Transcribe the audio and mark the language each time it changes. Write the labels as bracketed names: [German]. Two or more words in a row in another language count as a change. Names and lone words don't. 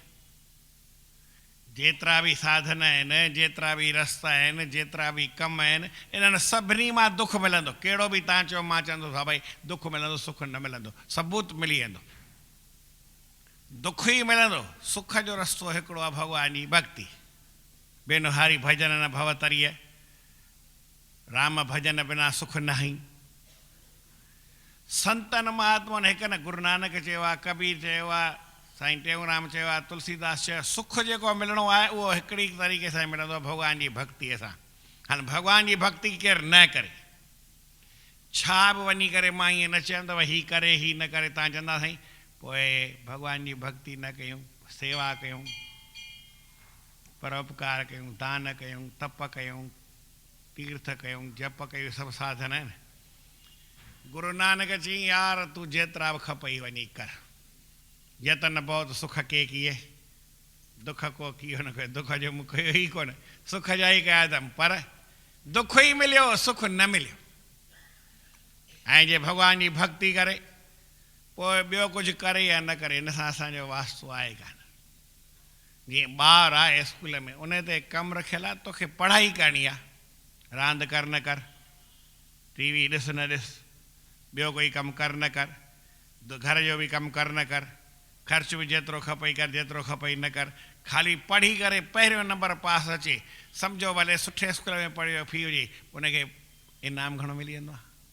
[Sindhi] जेतिरा बि साधन आहिनि, जेतिरा बि रस्ता आहिनि, जेतिरा बि कम आहिनि, इन्हनि सभिनी मां दुख मिलंदो। कहिड़ो बि तव्हां चओ मां चवंदुसि हा भई दुख मिलंदो, सुख न मिलंदो, सबूत मिली वेंदो। दुख ई मिलंदो। सुख जो रस्तो हिकिड़ो आहे भॻवान जी भक्ति। बेनो हारी भजन न भवतरीअ, राम भजन बिना सुख नाही। संतन महात्मनि हिकु न गुरु नानक चयो आहे, कबीर चयो आहे, साईं टेऊंराम चयो आहे, तुलसीदास चयो, सुख जेको मिलणो आहे उहो हिकिड़ी तरीक़े सां मिलंदो आहे भॻवान जी भक्तीअ सां। हाणे भॻवान जी भक्ति केरु न करे, छा बि वञी करे मां ईअं न चवंदव हीअ करे हीअ न करे, तव्हां चवंदा साईं पोइ भॻवान जी भक्ति न कयूं, सेवा कयूं, परोपकार कयूं, दान कयूं, तप कयूं, तीर्थ कयूं, जप कयूं, सभु साधन आहिनि। गुरु नानक चई यार तूं जेतिरा बि खपई वञी कर, यतन बहुत सुख के किए, दुख को कियो न कयो। दुख जो मुख ई कोन, सुख जा ई कया अथमि, पर दुख ई मिलियो, सुख न मिलियो। ऐं जे भॻवान जी भक्ति करे पोइ ॿियो कुझु करे या न करे, इन सां असांजो वास्तो आहे कान। जीअं ॿार आहे स्कूल में, उन ते कमु रखियलु आहे, तोखे पढ़ाई करणी आहे, रांदि कर न कर, टीवी ॾिस न ॾिस, ॿियो कोई कमु कर न कर, घर जो बि कमु कर न कर, ख़र्च बि जेतिरो खपई कर, जेतिरो खपई न कर, ख़ाली पढ़ी करे पहिरियों नंबर पास अचे, सम्झो भले सुठे स्कूल में पढ़ियो फी हुजे, उनखे इनाम घणो मिली वेंदो आहे।